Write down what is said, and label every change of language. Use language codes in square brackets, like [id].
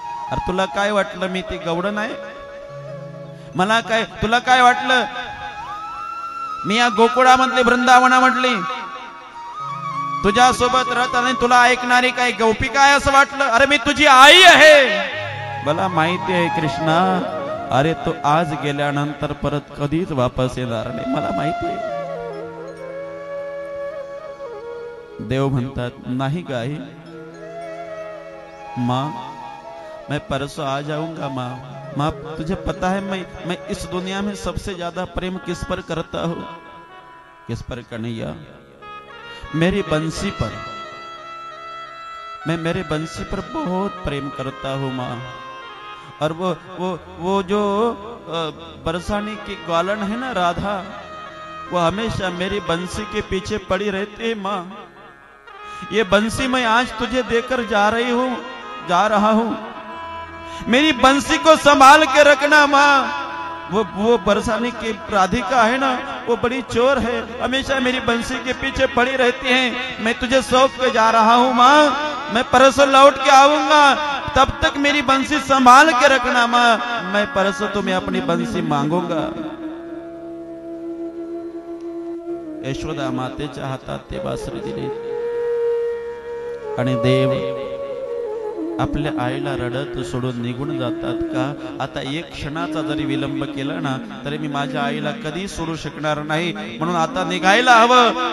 [mr] अरे तुला काय वाटलं मी ती गवळण आहे? मला काय, तुला काय वाटलं मी या गोकुळामधली वृंदावनामधली तुझ्यासोबत राहत आणि तुला ऐकणारी काय गोपिका आहे असं वाटलं? अरे मी तुझी आई आहे. मला माहिती आहे कृष्णा, अरे तो आज गेल्यानंतर परत कधीच वापस येणार नाही, मला माहिती आहे. देव म्हणतात, [hi] नहीं गाई माँ, मैं परसों आ जाऊंगा. माँ तुझे पता है मैं इस दुनिया में सबसे ज्यादा प्रेम किस पर करता हूँ? किस पर कन्हैया? मेरी बंसी पर. मैं मेरे बंसी पर बहुत प्रेम करता हूँ माँ. और वो जो बरसाने की ग्वालन है ना राधा, वो हमेशा मेरी बंसी के पीछे पड़ी रहती है माँ. ये बंसी मैं आज तुझे देकर जा रहा हूं. मेरी बंसी को संभाल के रखना माँ. वो बरसाने की राधिका है ना, वो बड़ी चोर है, हमेशा मेरी बंसी के पीछे पड़ी रहती है. मैं तुझे सौंप के जा रहा हूं माँ. मैं परसों लौट के आऊंगा. तब तक मेरी बंसी संभाल के रखना मां, मैं परसों तुम्हें अपनी बंसी मांगूंगा। [mr] यशोदा मातेच्या हातात ते बासरी दिली आणि देव आपल्या आईला रडत सोडून निघून जातात का? आता एक क्षणाचा जरी विलंब केला ना तरी मी माझ्या आईला कधी सोडू शकणार नाही, म्हणून आता निघायला हवं।